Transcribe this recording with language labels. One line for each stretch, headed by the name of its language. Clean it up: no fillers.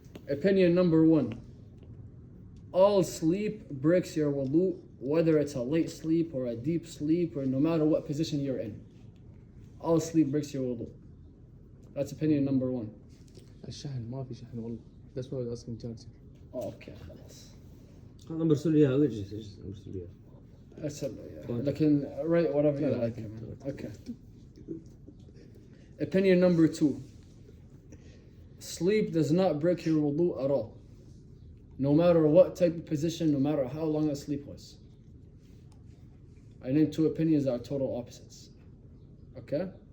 English: Opinion number 1. All sleep breaks your wudu, whether it's a light sleep or a deep sleep or no matter what position you're in. All sleep breaks your wudu. That's opinion number 1.
Arabic: الشحن ما في شحن والله.
English: That's why I was asking charger. Oh, okay,
Arabic: خلاص. أنا برسل لي إياها وجه برسل لي إياها. لكن
English: write whatever you like. Okay. Opinion number 2. Sleep does not break your wudu at all. No matter what type of position, no matter how long the sleep was. I named 2 opinions that are total opposites. Okay?